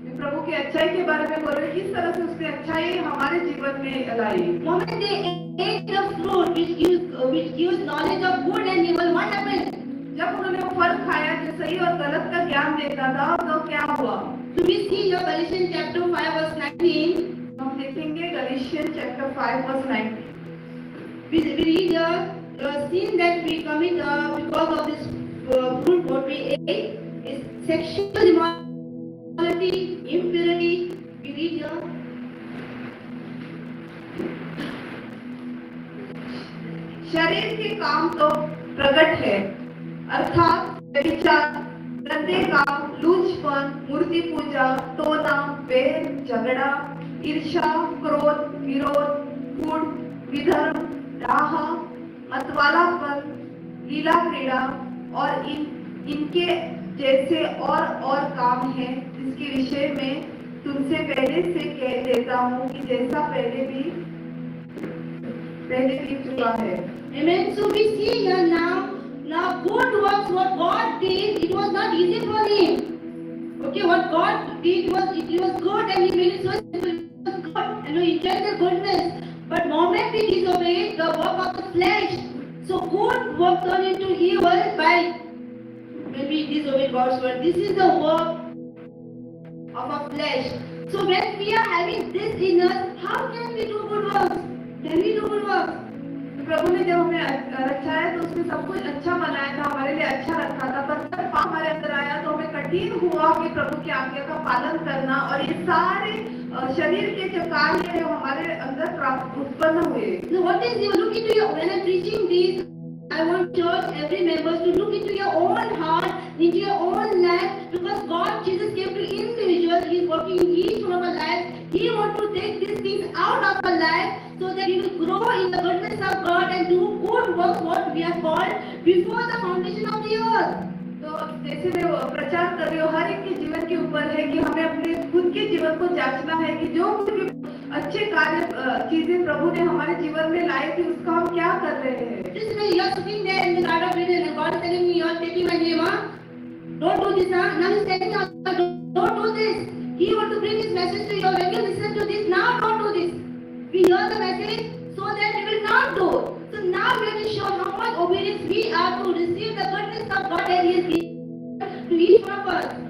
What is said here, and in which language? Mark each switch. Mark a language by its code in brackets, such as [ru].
[hi] प्रभु की अच्छाई के बारे में बोल रहे, किस तरह से उसने अच्छाई हमारे जीवन में लाई। [en] Moment they ate the fruit which gives knowledge of good and evil, what happened? [hi] जब उन्होंने वो फल खाया जो सही और गलत का ज्ञान देता था तो क्या हुआ? [en] So we see here Galatians chapter 5 verse 19. [hi] हम देखेंगे गलातियन chapter 5 verse 19। [en] We read the sin that we commit because of this fruit what we ate is sexual immorality, impurity. We read here. [hi] शरीर के काम तो प्रकट है, अर्थात व्यभिचार, गंदे काम, लूचपन, मूर्ति पूजा, टोना, बैर, झगड़ा, ईर्ष्या, क्रोध, विरोध, कूट, विधर्म, डाह, मतवालापन, लीला क्रीड़ा और इनके जैसे और काम हैं, जिसके विषय में तुमसे पहले से कह देता हूँ कि जैसा पहले भी चुका है। [en] Amen. So we see here now good works what God did, it was not easy for Him. Okay, what God did it was good and He made it so simple. It was good and He enjoyed the goodness. But moment He disobeyed the work of the flesh, so good work turned into evil by when we disobey God's word. This is the work of our flesh. So when we are having this in us, how can we do good works? Can we do good works? [hi] प्रभु ने जब हमें रचा है तो उसने सब कुछ अच्छा बनाया था, हमारे लिए अच्छा रखा था, पर जब पाप हमारे अंदर आया तो हमें कठिन हुआ कि प्रभु की आज्ञा का पालन करना, और ये सारे शरीर के जो कार्य है हमारे अंदर उत्पन्न हुए। [en] So what is you look into your when I'm preaching this, I want church every member to look into your own heart, into your own life, because God Jesus came to individuals. He is working in each one of our lives. He wants to take these things out of our life so that we will grow in the goodness of God and do good works what we are called before the foundation of the earth. [hi] तो जैसे मैं प्रचार कर रही हूँ, हर एक के जीवन के ऊपर है कि हमें अपने खुद के जीवन को जांचना है कि जो कुछ भी अच्छे कार्य चीजें प्रभु ने हमारे जीवन में लाई थी उसका हम क्या कर रहे हैं। [en] Just when you are sitting there in the garden of Eden and God is telling me, you are taking my name, don't do this, now He's telling you, don't do this. He wants to bring His message to you. When you listen to this, now don't do this. We hear the message so that we will not do. So now we have to show how much obedience we are to receive the goodness of God that He has given to each one of us.